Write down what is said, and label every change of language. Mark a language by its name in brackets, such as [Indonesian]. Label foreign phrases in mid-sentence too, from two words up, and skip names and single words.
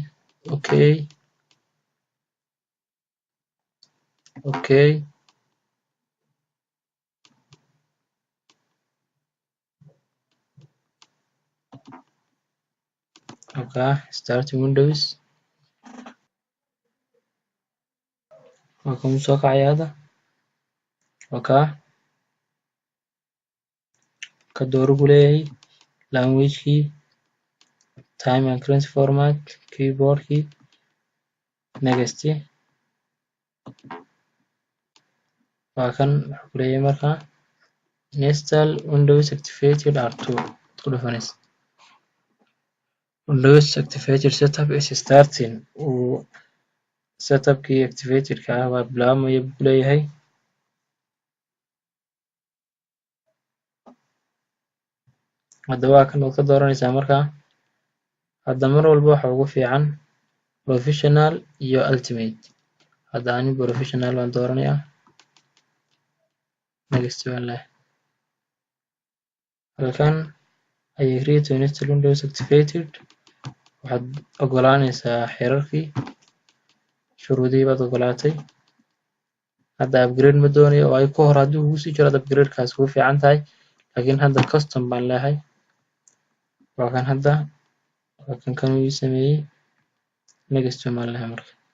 [English] okay start Windows. [Somali] waa kan soo kacaya hadda. ka dooro buu leeyahay language-kii [English] time and currency format [Somali] keyboard-kii next. waa kan wuxuu ku leeyahay markaa [English] install Windows activated R2 [Somali] ku dhufanaysa. [English] Windows activated setup is starting. [Somali] setup-kii activated-ka waa bilaabmaya buu leeyahay. hadda waa kan ka dooranaysaa markaa. hadda mar walba waxa ugu fiican professional iyo ultimate. hadda professional baan dooranayaa. next baan leeyahay. [English] halkan I agree to install Windows activated. [Somali] waxaad ogolaanaysaa xeerarkii shuruudihii baad ogolaatay. hadda upgrade ma doonayo oo ay ku hor haddii ugu sii jiro upgrade-kaas ugu fiican tahay laakiin hadda custom baan leeyahay. waa kan hadda kan uu sameeyay next baan leeyahay marka.